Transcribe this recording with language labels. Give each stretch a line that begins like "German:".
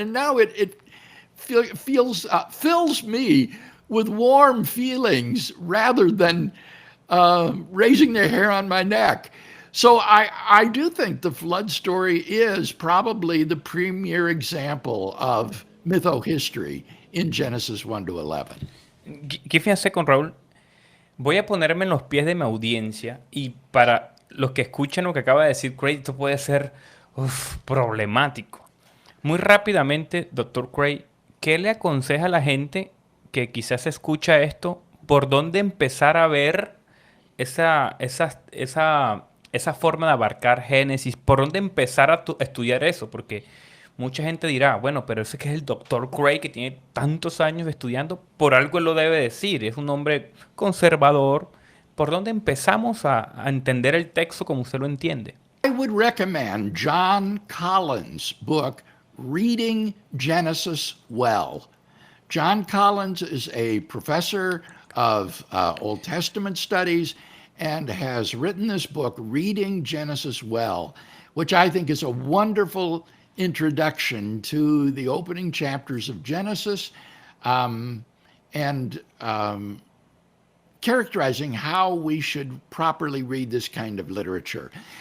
English: And now it fills me with warm feelings rather than raising the hair on my neck. So I do think the flood story is probably the premier example of mytho-history in Genesis 1 to 11. Give me a second, Raúl.
Spanish: Voy a ponerme en los pies de mi audiencia y para los que escuchan lo que acaba de decir Craig, esto puede ser problemático. Muy rápidamente, Dr. Craig, ¿qué le aconseja a la gente que quizás escucha esto? ¿Por dónde empezar a ver esa forma de abarcar Génesis? ¿Por dónde empezar a estudiar eso? Porque mucha gente dirá, bueno, pero ese que es el doctor Craig que tiene tantos años estudiando, por algo él lo debe decir, es un hombre conservador. ¿Por dónde empezamos a entender el texto como usted lo entiende?
English: I would recommend John Collins' book, Reading Genesis Well. John Collins is a professor of Old Testament studies and has written this book, Reading Genesis Well, which I think is a wonderful introduction to the opening chapters of Genesis, and characterizing how we should properly read this kind of literature.